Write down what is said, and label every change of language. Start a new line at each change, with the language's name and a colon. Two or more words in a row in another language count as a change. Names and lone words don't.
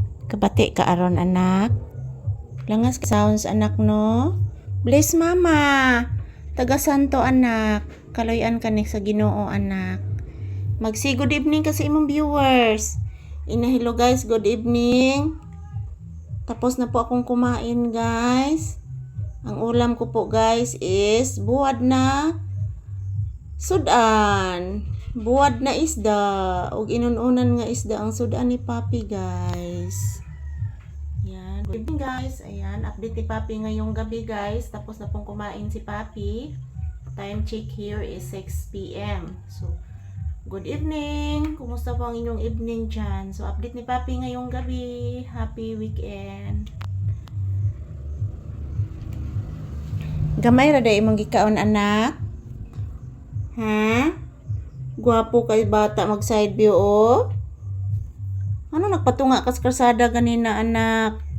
Cebuano: Kabati ka aron anak. Langas sounds anak no. Bless mama. Taga Santo anak. Kaloyan ka ni sa Ginoo anak. Magsi
English: good evening
Cebuano: kasi imong viewers.
English: Hello guys, good evening.
Filipino: Tapos na po akong kumain guys. Ang ulam ko po guys is
Cebuano: buwad na sudan. Buwad na isda. Og inununan nga isda ang sudan ni Papi guys.
English: Yan. Good evening guys. Ayan.
Filipino: Update ni Papi ngayong gabi guys. Tapos na pong kumain si Papi.
English: Time check here is 6 p.m. So, good evening.
Filipino: Kumusta po ang inyong evening dyan? So, update ni Papi ngayong gabi.
English: Happy weekend.
Cebuano: Gamay ra day imong gikaon anak. Ha? Gwapo kay bata mag
English: side view
Cebuano: oh. Ano nagpatunga ka sa kalsada ganina anak?